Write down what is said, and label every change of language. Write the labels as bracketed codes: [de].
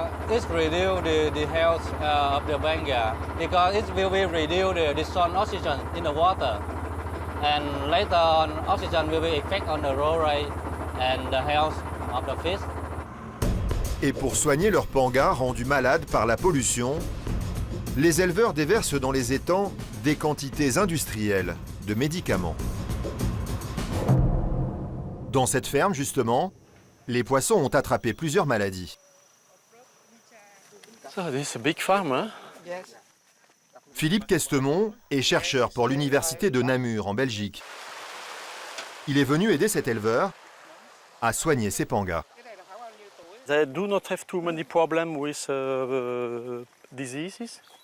[en] It's reduce the health of the banga because it will be reduce the dissolved oxygen in the water, and later on oxygen will be effect on the roll rate and the health of the fish. [fr] Et pour soigner leurs pangas rendus malades par la pollution, les éleveurs déversent dans les étangs des quantités industrielles de médicaments. Dans cette ferme, justement, les poissons ont attrapé plusieurs maladies. [en] So this is a big farm, huh? [fr] Philippe Questemont est chercheur pour l'université de Namur en Belgique. Il est venu aider cet éleveur à soigner ses pangas. [en] They do not have too many problems with diseases.